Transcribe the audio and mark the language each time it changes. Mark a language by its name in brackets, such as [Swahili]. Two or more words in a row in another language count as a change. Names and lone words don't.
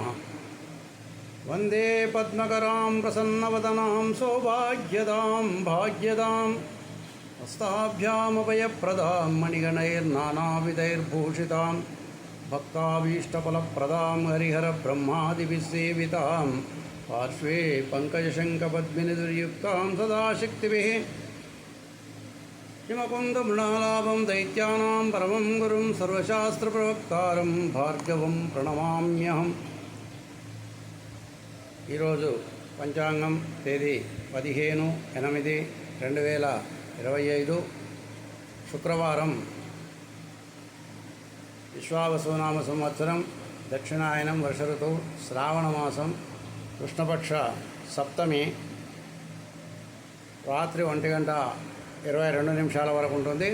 [Sanskrit] वंदे पद्मकरां प्रसन्नवदनां सौभाग्यदां भाग्यदां हस्ताभ्यामभयप्रदां मणिगणैर्नानाविधैर्भूषितां भक्ताभीष्टफलप्रदां हरिहरब्रह्मादिभिस्सेवितां पार्श्वे पङ्कजशङ्खपद्मिनिदुर्युक्तां सदा शक्तिभिः हिमकुन्दमृणालाभं दैत्यानां परमं गुरुं सर्वशास्त्रप्रवक्तारं भार्गवं प्रणमाम्यहम्। [Telugu] ఈరోజు పంచాంగం తేదీ 15/8/2025 శుక్రవారం, విశ్వావసునామ సంవత్సరం, దక్షిణాయనం, వర్ష ఋతువు, శ్రావణమాసం, కృష్ణపక్ష సప్తమి, రాత్రి 1:22 వరకు ఉంటుంది.